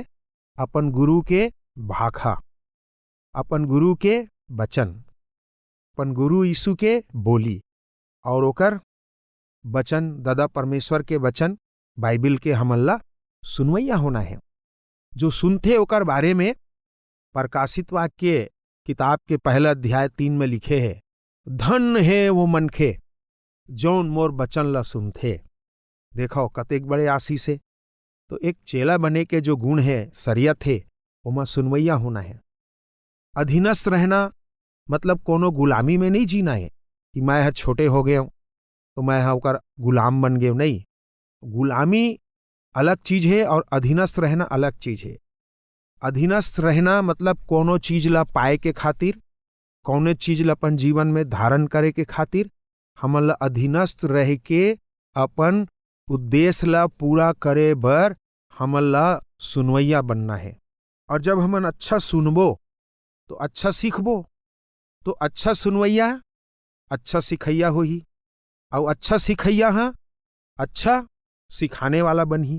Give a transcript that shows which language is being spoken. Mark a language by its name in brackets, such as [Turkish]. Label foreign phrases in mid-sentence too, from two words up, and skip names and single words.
[Chhattisgarhi] अपन गुरु के भाखा, अपन गुरु के वचन, अपन गुरु यीशु के बोली और ओकर वचन, दादा परमेश्वर के वचन, बाइबिल के हमन ला सुनवैया होना है। जो सुनते ओकर बारे में प्रकाशित वाक्य किताब के पहला अध्याय 3 में लिखे है, धन है वो मनखे जौन मोर वचन ला सुनथे। देखो कतेक बड़े आशीष है। तो एक चेला बने के जो गुण है, शरीयत है, ओमा सुनवैया होना है। अधीनस्थ रहना मतलब कोनो गुलामी में नहीं जीना है कि मैं है छोटे हो गया हूं तो मैं है ओकर गुलाम बन गया। नहीं, गुलामी अलग चीज है और अधीनस्थ रहना अलग चीज है। अधीनस्थ रहना मतलब कोनो चीज ला पाए के खातिर, कौने चीज ला अपन जीवन में धारण करे के खातिर हमन ला अधीनस्थ रह के अपन उद्देश्य ला पूरा करे बर हमन ला सुनवैया बनना है। और जब हमन अच्छा सुनबो तो अच्छा सीखबो, तो अच्छा सुनवैया अच्छा सिखैया होही और अच्छा सिखैया हाँ अच्छा सिखाने वाला बनही।